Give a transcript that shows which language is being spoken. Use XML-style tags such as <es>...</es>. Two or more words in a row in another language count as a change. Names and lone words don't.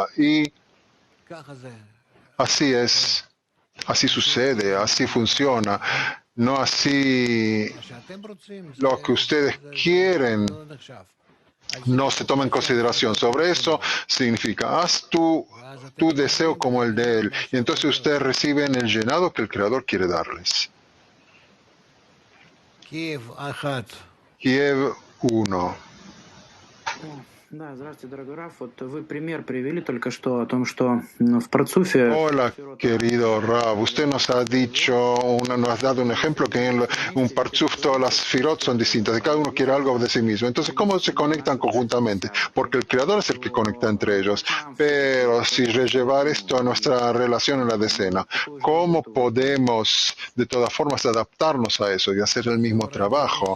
<es>Y así es, así sucede, así funciona, no así lo que ustedes quieren no se toma en consideración. Sobre eso significa, haz tu deseo como el de Él, y entonces ustedes reciben el llenado que el Creador quiere darles. Kiev 1.</es> <ru>Да, здравствуйте, дорогой Раф. Вот вы пример привели только что о том, что в Парцуфе</ru> <es>Hola, querido Rab. Usted nos ha nos ha dado un ejemplo que en un Parchuf todas las Firot son distintas y cada uno quiere algo de sí mismo. Entonces, ¿cómo se conectan conjuntamente? Porque el Creador es el que conecta entre ellos. Pero si rellevar esto a nuestra relación en la decena, ¿cómo podemos de todas formas adaptarnos a eso y hacer el mismo trabajo?</es>